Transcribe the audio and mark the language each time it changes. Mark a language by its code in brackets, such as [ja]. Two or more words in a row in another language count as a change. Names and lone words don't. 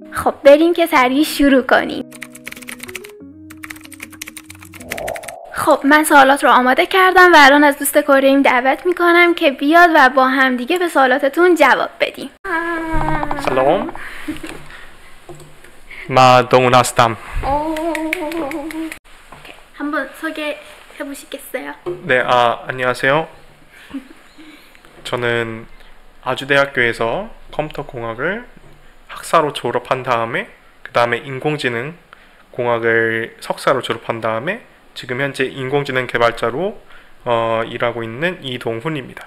[fa] خب بریم که سریع شروع کنیم. خب من سوالات رو آماده کردم و الان از دوست کره ایم دعوت میکنم که بیاد و با هم دیگه به سوالاتتون جواب بدیم. سلام. من 동훈 هستم. [ko] 한번 소개해 보시겠어요? 네, 안녕하세요. 저는 아주대학교에서 컴퓨터공학을 학사로 졸업한 다음에 그 다음에 인공지능공학을 석사로 졸업한 다음에 지금 현재 인공지능 개발자로 일하고 있는 이동훈입니다.